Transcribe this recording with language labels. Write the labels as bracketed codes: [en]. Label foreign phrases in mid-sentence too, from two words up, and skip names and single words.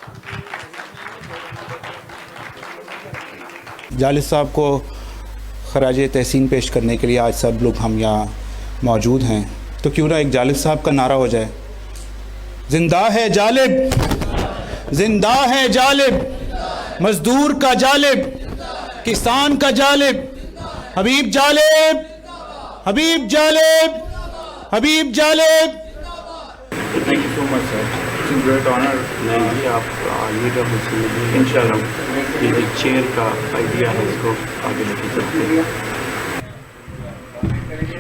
[ur] جالب صاحب کو خراج تحسین پیش کرنے کے لیے آج سب لوگ ہم یہاں موجود ہیں، تو کیوں نہ ایک جالب صاحب کا نعرہ ہو جائے، زندہ ہے جالب، زندہ ہے جالب، مزدور کا جالب، کسان کا جالب، حبیب جالب، حبیب جالب، حبیب جالب۔ [en] Thank you so much, sir. It's a great honor. [ur] نہیں آپ آئیے گا انشاءاللہ، یہ چیئر کا آئیڈیا ہے اس کو آگے لے کے چلتے ہیں۔